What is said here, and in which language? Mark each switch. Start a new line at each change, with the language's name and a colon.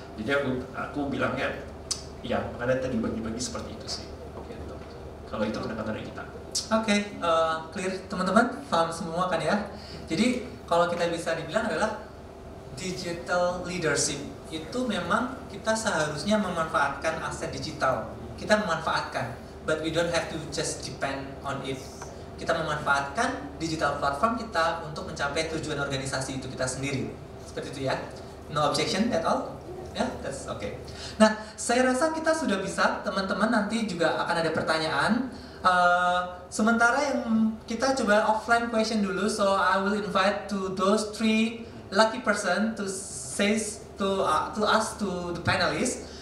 Indonesian: Jadi aku bilangnya ya makanya tadi bagi-bagi seperti itu sih. Gitu. Kalau itu pendekatan dari kita. Oke, clear teman-teman, paham semua kan ya. Jadi kalau kita bisa dibilang adalah digital leadership itu memang kita seharusnya memanfaatkan aset digital. Kita memanfaatkan,
English: but we don't have to just depend on it.
Indonesian: Kita memanfaatkan digital platform kita untuk mencapai tujuan organisasi itu kita sendiri. Seperti itu ya.
English: No objection at all?
Indonesian: Ya,
English: that's okay.
Indonesian: Nah, saya rasa kita sudah bisa, teman-teman nanti juga akan ada pertanyaan. Sementara yang kita coba
English: offline question dulu, so I will invite to those 3 lucky person to say to us, to the panelists.